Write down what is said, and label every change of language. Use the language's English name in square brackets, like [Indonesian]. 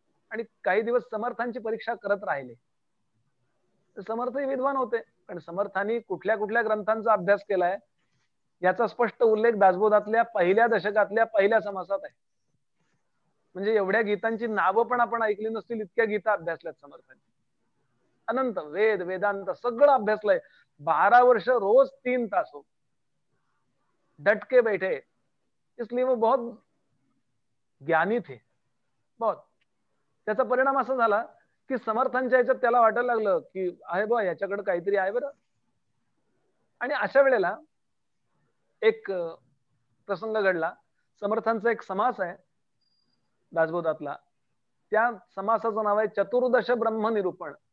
[Marathi] आणि काही दिवस समर्थांची परीक्षा करत राहिले. समर्थही विद्वान होते, पण समर्थांनी कुठल्या कुठल्या ग्रंथांचा अभ्यास केलाय याचा स्पष्ट उल्लेख दासबोधातल्या 1ल्या दशकातल्या 1ल्या समासात आहे. म्हणजे एवढ्या गीतांची नावं पण आपण ऐकली नसतील, इतक्या गीता अभ्यासल्यात समर्थांनी. अनंत वेद वेदांत सगळं अभ्यासलंय. 12 वर्ष रोज 3 तास [Hindi] हो डट के बैठे, इसलिए वो बहुत ज्ञानी थे बहुत. [Marathi] त्याचा परिणाम असा झाला की समर्थांच्या याच्यात त्याला वाटायला लागलं की आहे बा याच्याकडे काहीतरी आहे बरं. आणि अशा वेळेला एक प्रसंग घडला. समर्थांचा एक समास आहे दासबोधातला. त्या समासाचं नाव आहे चतुर्दश ब्रह्म निरूपण.